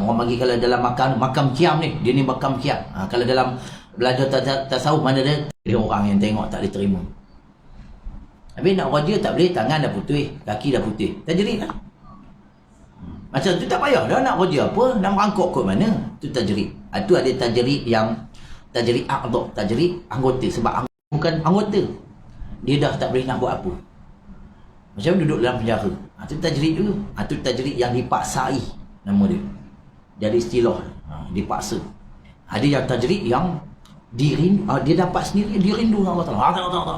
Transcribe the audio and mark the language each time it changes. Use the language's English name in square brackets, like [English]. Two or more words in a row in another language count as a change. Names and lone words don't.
[Malay] Orang panggil kalau dalam makam qiyam ni, dia ni makam qiyam. Kalau dalam belajar tasawuf mana dia orang yang tengok tak boleh terima. Habis nak raja tak boleh, tangan dah putih, kaki dah putih. Tajrid lah. Macam tu tak payah dah nak raja apa, nak merangkuk kot mana. Tu tajrid. Itu ada tajrid yang [Arabic] تجريد أعضاء, [Malay] tajrid anggota. Sebab bukan anggota, dia dah tak boleh nak buat apa. Macam duduk dalam penjara. Itu tajrid dulu. Itu tajrid yang dipaksai, nama dia. Jadi istilah dipaksa. Ada yang tajrid yang dia dapat sendiri, dia rindu dengan Allah Ta'ala.